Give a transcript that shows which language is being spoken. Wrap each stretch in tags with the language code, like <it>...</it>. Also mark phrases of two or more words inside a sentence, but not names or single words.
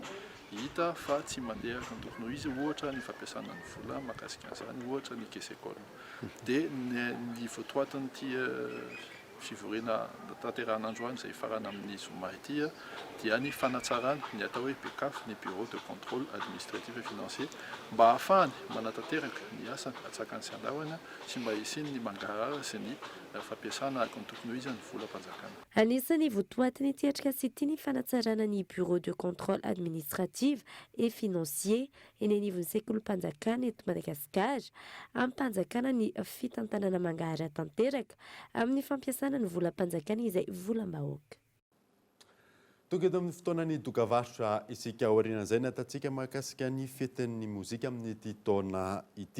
<mg>Hita fa tsy mandeha ny tokony ho izy ohatra ny fampiasana ny vola mahakasika an'izany ohatra ny kesekôlina. Dia ny votoatin'ity fivorena tanterahana androany izay farana amin'ny zoma ity dia ny fanatsarana ny atao hoe BCAF, ny</mg> <fr>bureau de contrôle administratif et financier,</fr> <mg>mba ahafahany manatanteraka ny asany atsakany sy andahoana sy mba hisiny ny mangarara sy ny fampiasana akony tokony ho izy ny volam-panjakana. Anisany votoatiny ity atrikasa ity ny fanatsarana ny</mg> <fr>bureau de contrôle administratif et financier</fr> <mg>eny anivon'ny sekolim-panjakana eto Madagasikara amin'ny mpanjakana ny fitantanana mangarara tanteraka amin'ny fampiasana ny volam-panjakana izay volam-bahoaka. Tonga eto amin'ny fotoana ny dokavarotra isika aoriana izay natatsika mahakasika ny fetin'ny mozika amin'ity taona ity.</mg>